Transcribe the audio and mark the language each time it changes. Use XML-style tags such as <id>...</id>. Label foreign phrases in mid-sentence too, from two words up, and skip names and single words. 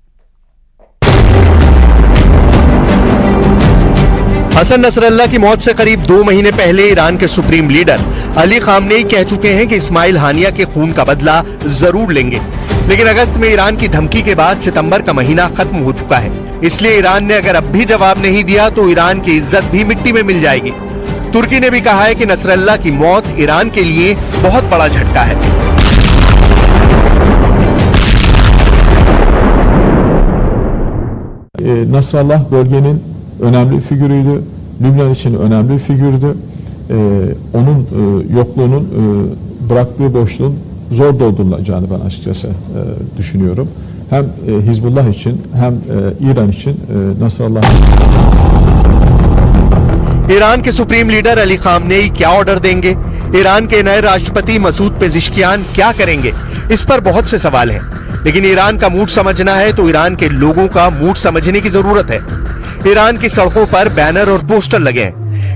<hi>हसन नसरल्लाह की मौत से करीब 2 महीने पहले ईरान के</hi> <en>supreme leader</en> <hi>अली खामनेई कह चुके हैं कि इस्माइल हानिया के खून का बदला जरूर लेंगे, लेकिन अगस्त में ईरान की धमकी के बाद सितंबर का महीना खत्म हो चुका है। इसलिए ईरान ने अगर अब भी जवाब नहीं दिया तो ईरान की इज्जत भी मिट्टी में मिल जाएगी। तुर्की ने भी कहा है कि नसरल्लाह की मौत ईरान के लिए बहुत बड़ा झटका है।</hi> <tr>Nasrallah bölgenin önemli figürüydü. Lübnan için önemli figürdü. Onun yokluğunun bıraktığı boşluğun zor doldurulacağını ben açıkçası düşünüyorum. Hem Hizbullah için hem İran için Nasrallah.</tr> <hi>ईरान के</hi> <en>supreme leader</en> <hi>अली खामनेई क्या ऑर्डर देंगे? ईरान के नए राष्ट्रपति मसूद पेजेश्कियान क्या करेंगे? इस पर बहुत से सवाल हैं। लेकिन ईरान का मूड समझना है तो ईरान के लोगों का मूड समझने की जरूरत है। ईरान की सड़कों पर बैनर और पोस्टर लगे हैं।</hi>